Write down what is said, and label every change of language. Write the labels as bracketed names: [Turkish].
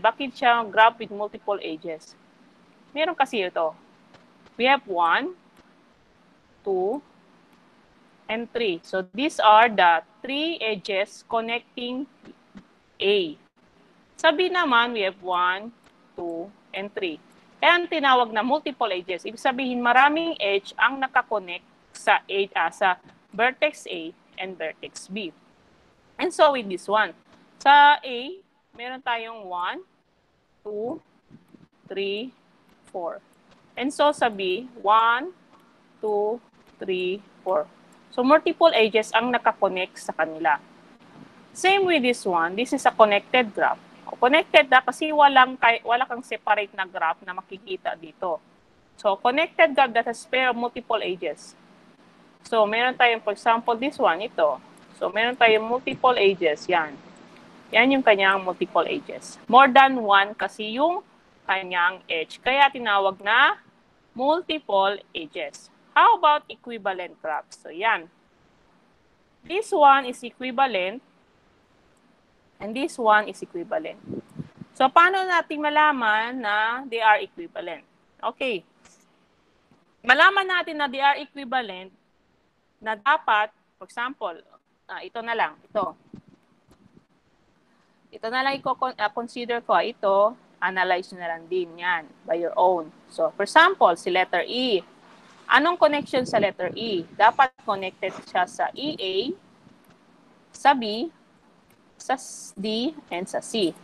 [Filipino] Bakit siya graph with multiple edges? Meron kasi ito. [English] We have 1, 2, and 3. So these are the 3 edges connecting A. [Filipino] Sa B naman, we have 1, 2, and 3. Kaya ang tinawag na multiple edges. Ibig sabihin, maraming edge ang nakakonect sa vertex A and vertex B. And so with this one, sa A, meron tayong 1, 2, 3, 4. And so sa B, 1, 2, 3, 4. So multiple edges ang nakakonect sa kanila. [English] Same with this one, this is a connected graph. Connected na kasi wala kang separate na graph na makikita dito. So connected graph that has pair of multiple edges. [Filipino] So meron tayong, for example, this one, ito. So meron tayong multiple edges, yan. Yan yung kanyang multiple edges. More than one kasi yung kanyang edge. Kaya tinawag na multiple edges. [English] How about equivalent graphs? So yan. This one is equivalent and this one is equivalent. [Filipino] So paano natin malaman na they are equivalent? Okay. Malaman natin na they are equivalent na dapat, for example, ito na lang, ito. Ito na lang i-consider ko. Ito, analyze na lang din yan by your own. So, for example, si letter E. Anong connection sa letter E? Dapat connected siya sa EA, sa B, sa D, and sa C.